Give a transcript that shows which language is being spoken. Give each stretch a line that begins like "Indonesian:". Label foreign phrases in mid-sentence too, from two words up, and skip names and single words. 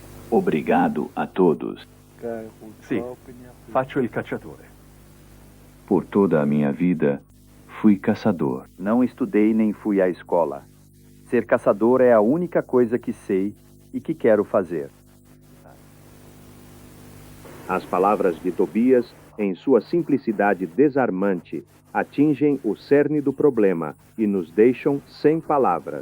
Portuguese: Obrigado a todos.
Italian: Sì, faccio il cacciatore.
Portuguese: Por toda a minha vida, fui caçador. Não estudei nem fui à escola. Ser caçador é a única coisa que sei e que quero fazer. As palavras de Tobias, em sua simplicidade desarmante, atingem o cerne do problema e nos deixam sem palavras.